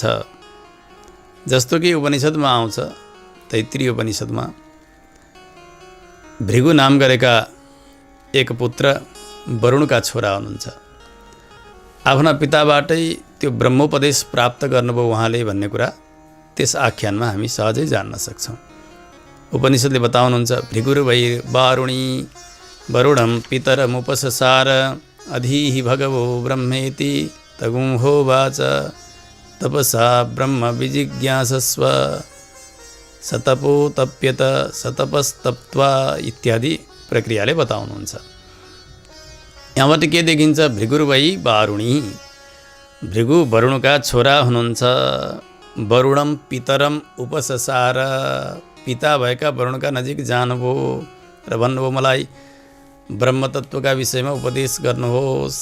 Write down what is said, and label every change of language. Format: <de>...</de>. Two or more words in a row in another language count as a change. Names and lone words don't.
<ne>जस्तो कि उपनिषदमा आउँछ, तैत्तिरीय उपनिषदमा भृगु नाम गरेका एक पुत्र वरुणका छोरा हुनुहुन्छ। आफ्ना पिताबाटै त्यो ब्रह्मोपदेश प्राप्त गर्नुभयो उहाँले भन्ने कुरा त्यस आख्यानमा हामी सहजै जान्न सक्छौँ। उपनिषदले बताउनुहुन्छ,</ne> <sa>भृगुर्वै वारुणी वरुणं पितरमुपससार अधीहि भगवो ब्रह्मेति तगुंहोवाच तपसा ब्रह्म विजिज्ञासस्व सतपो तप्यत सतपस्तप्त्वा</sa> <ne>इत्यादि प्रक्रियाले बताउनुहुन्छ। यहाँबाट के देखिन्छ?</ne> <sa>भृगुर्वै वारुणी,</sa> <ne>भृगु वरुणका छोरा हुनुहुन्छ।</ne> <sa>वरुणम पितरम उपससार,</sa> <ne>पिता भएका वरुणका नजिक जानुभयो र भन्नुभयो मलाई ब्रह्मतत्त्वका विषयमा उपदेश गर्नुहोस्।</ne>